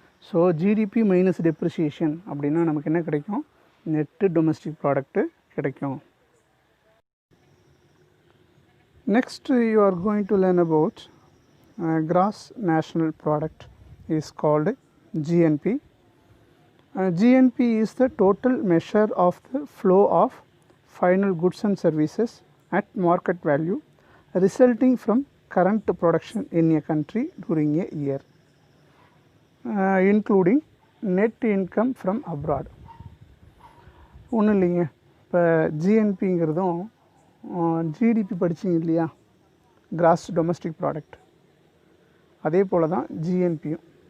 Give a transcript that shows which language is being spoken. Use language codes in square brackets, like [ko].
[ta] So GDP minus depreciation அப்படின்னா நமக்கு என்ன கிடைக்கும்? நெட்டு டொமஸ்டிக் ப்ராடக்ட்டு கிடைக்கும். [en] Next you are going to learn about gross national product is called GNP. GNP is the total measure of the flow of final goods and services at market value resulting from current production in a country during a year, including net income from abroad. [ta] ஒன்றும் இல்லைங்க, இப்போ ஜிஎன்பிங்கிறதும் GDP படிச்சிங்க இல்லையா, gross domestic product, அதே போல் தான் ஜிஎன்பியும்.